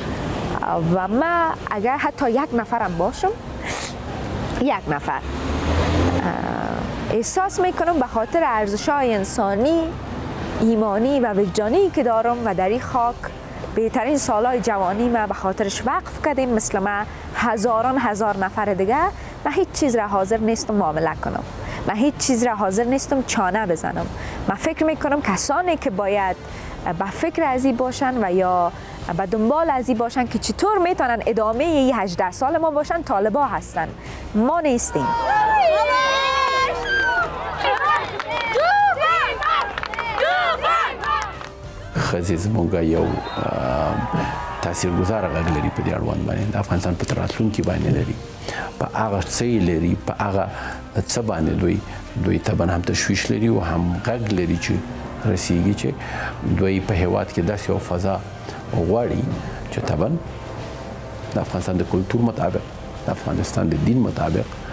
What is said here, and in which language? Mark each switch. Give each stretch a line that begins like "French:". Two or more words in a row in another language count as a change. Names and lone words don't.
Persian: و ما اگر حتی یک نفرم باشم، یک نفر احساس میکنم به خاطر ارزش‌های انسانی، ایمانی و وجدانی که دارم و در این خاک بهترین سالهای جوانی ما به خاطرش وقف کردیم، مثل ما هزار نفر دیگه، من هیچ چیز را حاضر نیستم معامله کنم. من هیچ چیز را حاضر نیستم چانه بزنم. من فکر میکنم کسانی که باید به فکر ازی باشن و یا به دنبال ازی باشن که چطور میتونن ادامه 18 سال ما باشن، طالبا هستن، ما نیستیم.
Pashto: ښځې زموږ یو تاثیرګذاره غږ لري په دې اړوند باندې، د افغانستان په راتلونکي باندې لري، په هغه څه یې لري، په هغه څه باندې دوی طبعا هم تشویش لري او هم غږ لري چې رسیږي چې دوی په هیواد کې داسې یو فضا غواړي چې طبعا د افغانستان د کلتور مطابق، د افغانستان د دین مطابق